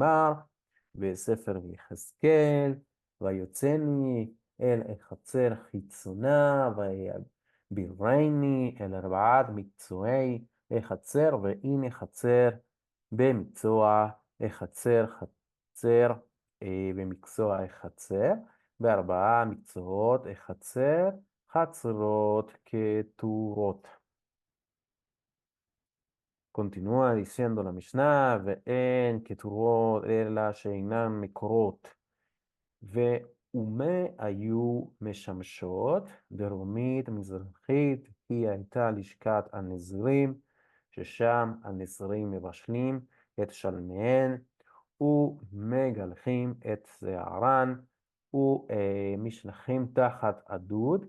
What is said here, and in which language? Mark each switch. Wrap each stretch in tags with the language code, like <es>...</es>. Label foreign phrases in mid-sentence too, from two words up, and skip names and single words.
<he>שנאמר, בספר יחזקאל, ויוצאני אל החצר חיצונה, ויעבירני אל ארבעת מקצועי החצר, והנה חצר במקצוע החצר, חצר במקצוע החצר, בארבעה מקצועות החצר, חצרות כתורות.</he> <es>Continúa diciendo la Mishnah,</es> <he>ואין כתורות אלא שאינן מקורות. ואומה היו משמשות, דרומית מזרחית היא הייתה לשכת הנזירים, ששם הנזירים מבשלים את שלמיהן, ומגלחים את שערן, ומשלחים תחת הדוד.</he>